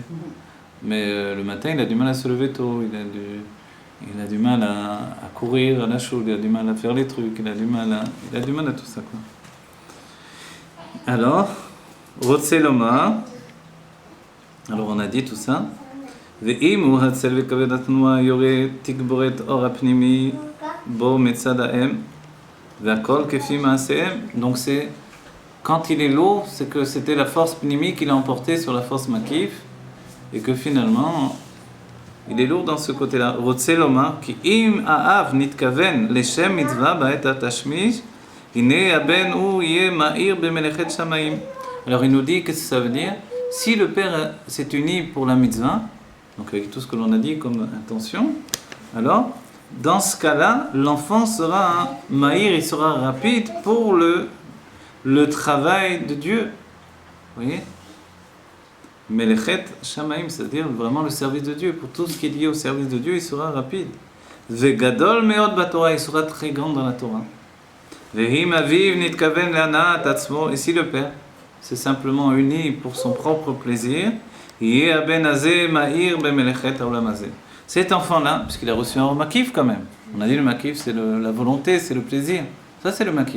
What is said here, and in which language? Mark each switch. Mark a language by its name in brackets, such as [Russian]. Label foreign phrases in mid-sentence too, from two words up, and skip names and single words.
[French] Mais le matin, il a du mal à se lever tôt, il a du mal à courir à la choule, il a du mal à faire les trucs, il a du mal à tout ça, quoi. Alors, Rotseloma, alors on a dit tout ça. [Hebrew] ואם הוא הצל וכבד התנועה יורה תגבורת אור הפנימי בו מצד האם והכל כפי מעשיהם. [French] Donc c'est quand il est lourd, c'est que c'était la force pnimi qui l'a emporté sur la force makif et que finalement il est lourd dans ce côté-là. [Hebrew] רוצה לומר כי אם האב נתכוון לשם מצווה בעת התשמיש הנה הבן הוא יהיה מאיר במלאכת שמיים. [French] Alors il nous dit qu'est-ce que ça veut dire? Si le père s'est uni pour la mitzvah, donc avec tout ce que l'on a dit comme intention, alors dans ce cas-là, l'enfant sera un maïr, il sera rapide pour le travail de Dieu. Vous voyez? [Hebrew] מלאכת שמיים, [French] c'est-à-dire vraiment le service de Dieu. Pour tout ce qui est lié au service de Dieu, il sera rapide. [Hebrew] וגדול מאוד בתורה, [French] il sera très grand dans la Torah. [Hebrew] ואם אביו נתכוון להנאת עצמו, [French] et si le père c'est simplement uni pour son propre plaisir, cet enfant-là, puisqu'il a reçu un makif quand même, on a dit le makif c'est la volonté, c'est le plaisir, ça c'est le makif.